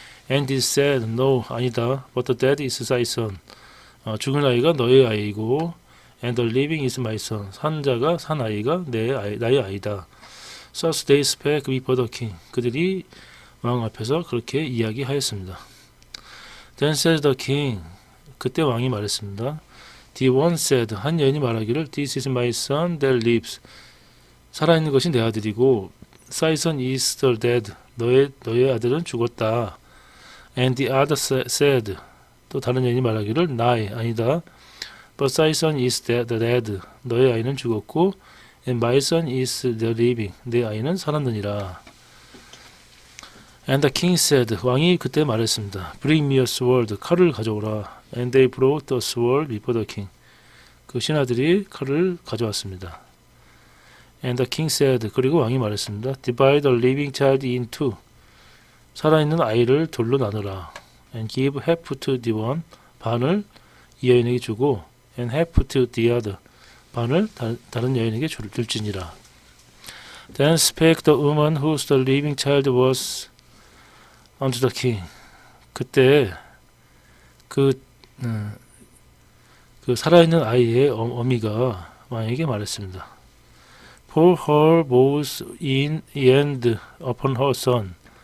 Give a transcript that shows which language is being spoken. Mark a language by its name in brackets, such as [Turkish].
[English] And it said, No, [Korean] 아니다. [English] But the dead is thy son. [Korean] 죽은 아이가 너의 아이고, [English] and the living is my son. [Korean] 산 아이가 나의 아이다. [English] Thus they spake before the king. [Korean] 그들이 왕 앞에서 그렇게 이야기하였습니다. [English] Then said the king. [Korean] 그때 왕이 말했습니다. [English] The one said, [Korean] 한 여인이 말하기를 [English] This is my son that lives. [Korean] 살아있는 것이 내 아들이고 [English] Thy son is the dead. [Korean] 너의 아들은 죽었다. [English] And the other said, [Korean] 또 다른 여인이 말하기를 나의 아니다. [English] But thy son is the dead. [Korean] 너의 아이는 죽었고 [English] And my son is the living. [Korean] 내 아이는 살았느니라. [English] And the king said, [Korean] 왕이 그때 말했습니다. [English] Bring me a sword. [Korean] 칼을 가져오라. [English] And they brought the sword before the king. [Korean] 그 신하들이 칼을 가져왔습니다. [English] And the king said, [Korean] 그리고 왕이 말했습니다. [English] Divide the living child in two. [Korean] 살아있는 아이를 둘로 나누라. [English] And give half to the one. [Korean] 반을 이 여인에게 주고 [English] And half to the other. [Korean] 반을 다른 여인에게 줄지니라. [English] Then spake the woman whose the living child was unto the king. [Korean] 그때 그 살아있는 아이의 어미가 왕에게 말했습니다. [English] for her vows in and upon her son.